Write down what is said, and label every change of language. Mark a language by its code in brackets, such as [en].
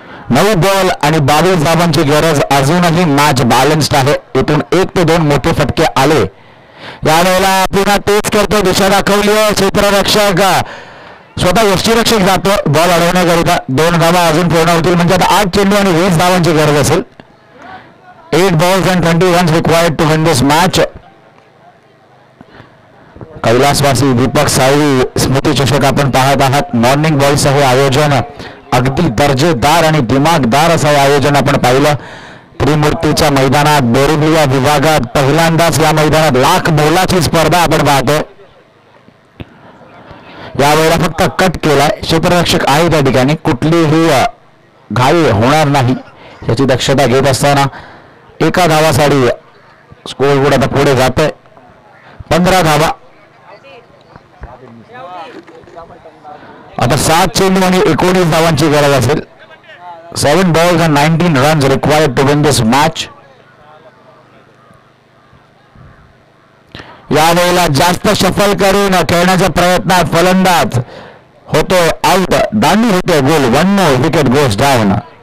[mr] नऊ बॉल आणि 22 धावांची गरज. अजूनही मॅच बॅलन्स्ड आहे. इथून 1 ते 2 मोठे फटके आले. यावेळेला पुन्हा तेच करतो. दिशा दाखवली आहे क्षेत्ररक्षक. स्वतः यष्टीरक्षक जातो बॉल अडवण्याकरिता. 2 धावा अजून पूर्ण होतील म्हणजे आता 8 चेंडू आणि 20 धावांची गरज असेल. [en] 8 balls and 20 runs required to win this match. [mr] कैलासवासी दीपक साळवी स्मृती चषक आपण पाहत आहात. मॉर्निंग बॉल्स हे आयोजन अगदी दर्जेदार आणि दिमागदार असं आयोजन आपण पाहिलं. त्रिमूर्तीच्या मैदानात बोरिवली विभागात पहिल्यांदाच या मैदानात लाख मोलाची स्पर्धा आपण पाहतोय. यावेळेला फक्त कट केलाय. क्षेत्ररक्षक आहे त्या ठिकाणी. कुठलीही घाई होणार नाही याची दक्षता घेत असताना एका धावासाठी स्कोर बोर्ड आता पुढे जातोय. 15 धावा. आता 7 चेंडू आणि 19 धावांची गरज असेल. [en] 7 balls and 19 runs required to win this match. [mr] यावेळेला जास्त शफल करून खेळण्याच्या प्रयत्नात फलंदाज होतो आउट. दांडी होते गोल. [en] 1 more wicket goes down.